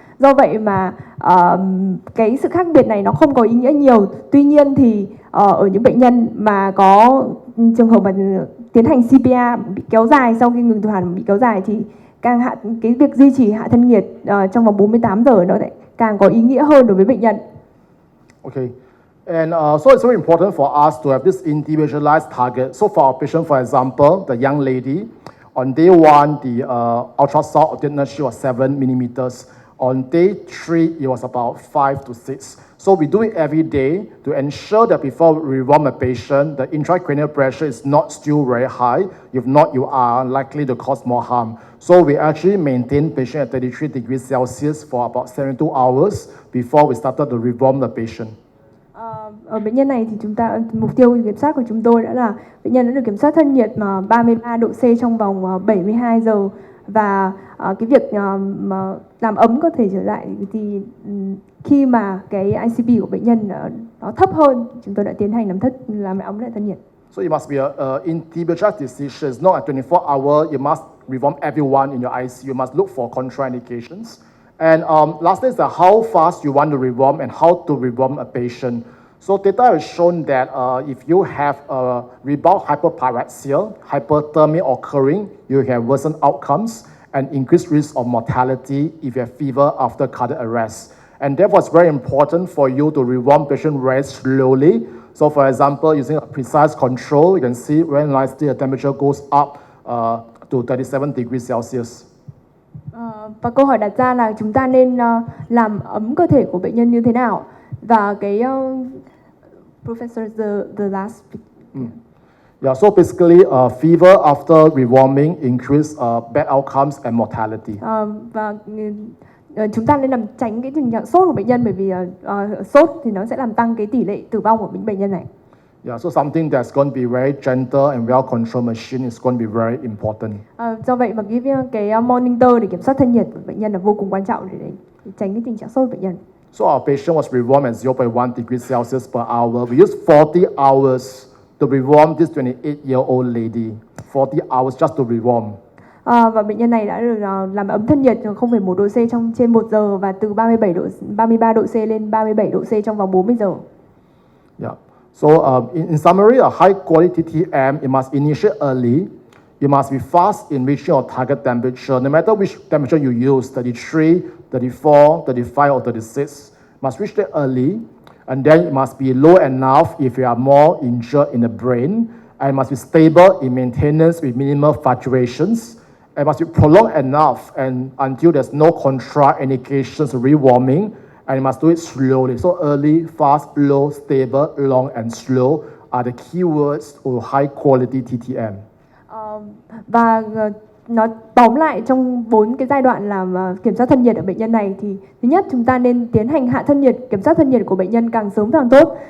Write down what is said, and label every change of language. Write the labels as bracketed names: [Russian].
[Vietnamese] Do vậy mà cái sự khác biệt này nó không có ý nghĩa nhiều. Tuy nhiên thì ở những bệnh nhân mà có trường hợp mà tiến hành CPR bị kéo dài, sau khi ngừng tuần hoàn bị kéo dài thì càng cái việc duy trì hạ thân nhiệt trong vòng 48 giờ nó lại càng có ý nghĩa hơn đối với bệnh nhân. [English] Okay. And so it's very important for us to have this individualized target. So for our patient, for example, the young lady, on day 1, the ultrasound altitude was 7 millimeters. On day 3, it was about 5 to 6. So we do it every day to ensure that before we rewarm a patient, the intracranial pressure is not still very high. If not, you are likely to cause more harm. So we actually maintain patient at 33 degrees Celsius for about 72 hours before we started to rewarm the patient. [Vietnamese] Ở bệnh nhân này thì chúng ta mục tiêu kiểm soát của chúng tôi đã là bệnh nhân đã được kiểm soát thân nhiệt mà 33 độ C trong vòng 72 giờ, và cái việc mà làm ấm cơ thể trở lại thì khi mà cái ICP của bệnh nhân nó thấp hơn, chúng tôi đã tiến hành làm ấm lại thân nhiệt. [English] So it must be an individual decision. It's not at 24 hours. You must rewarm everyone in your ICU. You must look for contraindications. And lastly is how fast you want to rewarm and how to rewarm a patient. So data has shown that if you have a rebound hyperpyrexia, hyperthermia occurring, you have worsened outcomes and increased risk of mortality if you have fever after cardiac arrest. And therefore, it's very important for you to rewarm patient very slowly. So for example, using a precise control, you can see very nicely the temperature goes up to 37 degrees Celsius. [Vietnamese] Và câu hỏi đặt ra là chúng ta nên làm ấm cơ thể của bệnh nhân như thế nào, và [English] Professor, the last. Yeah, so basically, fever after rewarming increase bad outcomes and mortality. [Vietnamese] Và chúng ta nên tránh cái tình trạng sốt của bệnh nhân, bởi vì sốt thì nó sẽ làm tăng cái tỷ lệ tử vong của bệnh nhân này. [English] Yeah, so something that's going to be very gentle and well-controlled machine is going to be very important. [Vietnamese] Do vậy mà cái monitor để kiểm soát thân nhiệt của bệnh nhân là vô cùng quan trọng để tránh cái tình trạng sốt của bệnh nhân. [English] So our patient was rewarmed at 0.1 degrees Celsius per hour. We used 40 hours to rewarm this 28-year-old lady. 40 hours just to rewarm. [Vietnamese] Và bệnh nhân này đã được làm ấm thân nhiệt 0,1 độ C trên 1 giờ và từ 33 độ C lên 37 độ C trong vòng 40 giờ. [English] Yeah. So in summary, a high quality TTM, it must initiate early. You must be fast in reaching your target temperature, no matter which temperature you use, 33, 34, 35, or 36. Must reach it early, and then it must be low enough if you are more injured in the brain, and it must be stable in maintenance with minimal fluctuations. It must be prolonged enough and until there's no contraindications of rewarming, and you must do it slowly. So early, fast, low, stable, long, and slow are the keywords of high quality TTM. [Vietnamese] Và nó tóm lại trong 4 cái giai đoạn làm kiểm soát thân nhiệt ở bệnh nhân này thì thứ nhất, chúng ta nên tiến hành hạ thân nhiệt, kiểm soát thân nhiệt của bệnh nhân càng sớm càng tốt.